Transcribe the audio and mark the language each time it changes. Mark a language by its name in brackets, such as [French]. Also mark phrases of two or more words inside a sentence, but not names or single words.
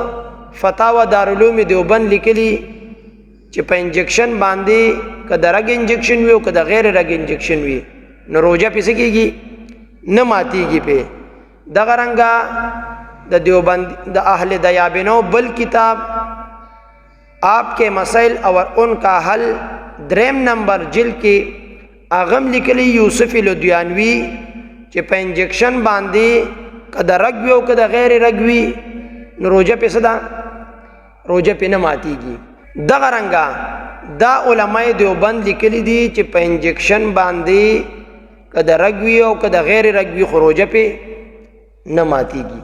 [Pashto] فتاوا دارالعلوم دیوبند لیکلي چې په انجکشن باندې کله رګ انجکشن وي او کله غیر رګ انجکشن وي نو روزه پسې کېږي نه ماتيږي. په دغه رنګه د دیوبند د اهل دیابینو بل کتاب آپ کے مسائل اور ان کا حل 3 نمبر جلد کې اغم لیکلی یوسف لدیانوی چې په انجکشن باندې کده رګ وي او کده غیر رګ وي نو روزه په صدا روزه په نه ماتيږي. دغه رنګه دا علماء دیوبند لیکلی دي چې په انجکشن باندې کده رګ وي او کده غیر رګ وي خو روزه په نه ماتيږي.